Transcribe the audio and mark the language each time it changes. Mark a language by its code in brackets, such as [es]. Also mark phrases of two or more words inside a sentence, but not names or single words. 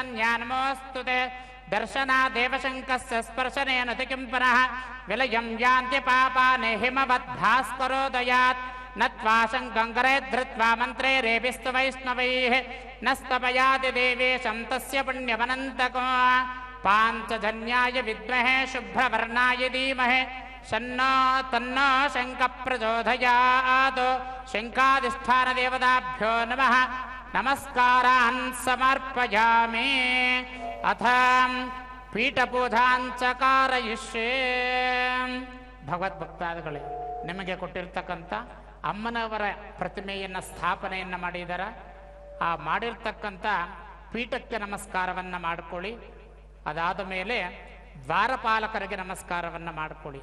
[sa] దర్శనాదేవ శంకస్య స్పర్శనేన కిం పునః విలయం యాంతి పాపాని హిమవద్భాస్కరోదయాత్ నత్వా శంకంకరే ధృత్వా మంత్రే రేపిస్తు వైష్ణవైః నస్తపయాతి దేవేశం తస్య పుణ్యమనంతకో పాంచజన్యాయ విద్మహే శుభ్రవర్ణాయ ధీమహి తన్నో శంఖ ప్రచోదయాత్. శంఖాధిష్ఠానదేవతాభ్యో నమః నమస్కారాన్ సమర్పయామి. అథ ಪೀಠಪೂಜಾಂಚ ಕಾರಯಿಷ್ಯೆ. [kn] ಭಗವದ್ಭಕ್ತಾದಿಗಳೇ, ನಿಮಗೆ ಕೊಟ್ಟಿರ್ತಕ್ಕಂಥ ಅಮ್ಮನವರ ಪ್ರತಿಮೆಯನ್ನು ಸ್ಥಾಪನೆಯನ್ನು ಮಾಡಿದರ ಆ ಮಾಡಿರ್ತಕ್ಕಂಥ ಪೀಠಕ್ಕೆ ನಮಸ್ಕಾರವನ್ನು ಮಾಡಿಕೊಳ್ಳಿ. ಅದಾದ ಮೇಲೆ ದ್ವಾರಪಾಲಕರಿಗೆ ನಮಸ್ಕಾರವನ್ನು ಮಾಡಿಕೊಳ್ಳಿ.